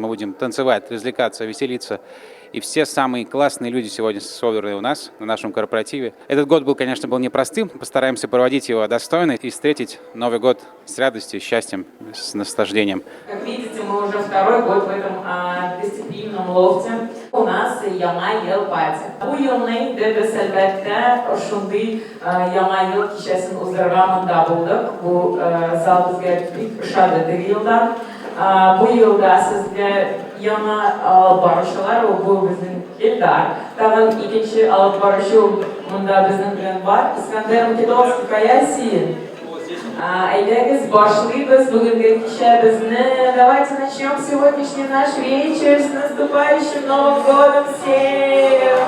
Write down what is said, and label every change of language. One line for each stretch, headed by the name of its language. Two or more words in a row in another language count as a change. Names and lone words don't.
Russian: Мы будем танцевать, развлекаться, веселиться. И все самые классные люди сегодня собраны у нас на нашем корпоративе. Этот год конечно, был непростым. Постараемся проводить его достойно и встретить Новый год с радостью, счастьем, с наслаждением. Как видите, мы уже второй год в этом гостеприимном лофте.
Tatar: У нас Яңа ел пати. Bu yılның biz әлбәттә шундый Яңа ел кичәсен уздырырга монда булдык. Бу зал безгә бик ошады теге елдан. Бу елда сезгә яңа алып баручылар, бу безнең Илдар. Тагын икенче алып баручы монда безнең белән бар. Искәндәр Македонский Каясин. Әйдәгез, башлыйбыз бүгенге кичәбезне.
Russian: Давайте начнем сегодняшний наш вечер. С наступающим Новым годом всем!